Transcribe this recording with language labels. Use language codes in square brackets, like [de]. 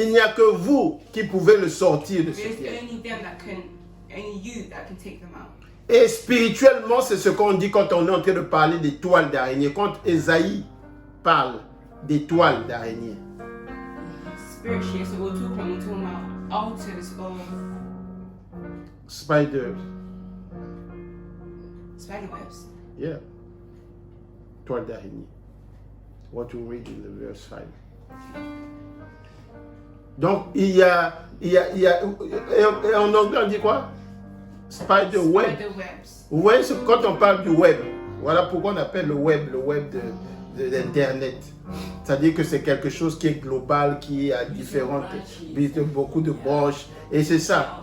[fr] il n'y a que vous qui pouvez le sortir de ce [en] There's [fr] piège. [en] only you that can take them out. [fr] Et spirituellement, c'est ce qu'on dit quand on est en train de parler des toiles d'araignée. Quand Ésaïe parle des toiles d'araignée. [en] Spiritually, so we're talking about altars of Spiders. spiderwebs. [fr] Yeah. Toile d'araignée. [en] What we read in the verse 5. [fr] Donc, il y a et en anglais, on dit quoi? [en] Spider web. Spiderwebs. [fr] Vous voyez, quand on parle du web, voilà pourquoi on appelle le web d'Internet. C'est-à-dire que c'est quelque chose qui est global, qui a beaucoup de branches. Et c'est ça.